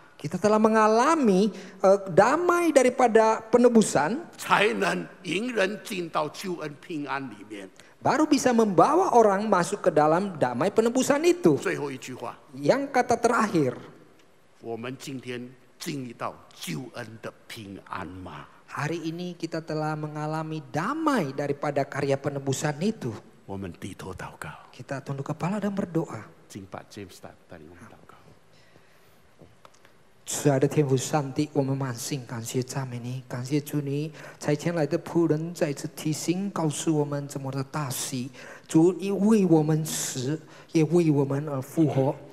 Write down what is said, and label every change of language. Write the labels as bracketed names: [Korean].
[Indonesian] Kita telah mengalami damai daripada penebusan, [Chinese] 才能迎人进到救恩平安里面。 [Indonesian] baru bisa membawa orang masuk ke dalam damai penebusan itu. [Chinese] 最后一句话， [Indonesian] Yang kata terakhir, [Chinese] 我们今天经历到救恩的平安吗？ [Indonesian] hari ini kita telah mengalami damai daripada karya penebusan itu. [Chinese] 我们低头祷告， [Indonesian] Kita tunduk kepala dan berdoa. [Chinese] 请把 James 带领我们祷告。慈爱的天父上帝，我们满心感谢赞美你，感谢主你差遣来的仆人再次提醒告诉我们怎么的大喜。主你为我们死，也为我们而复活。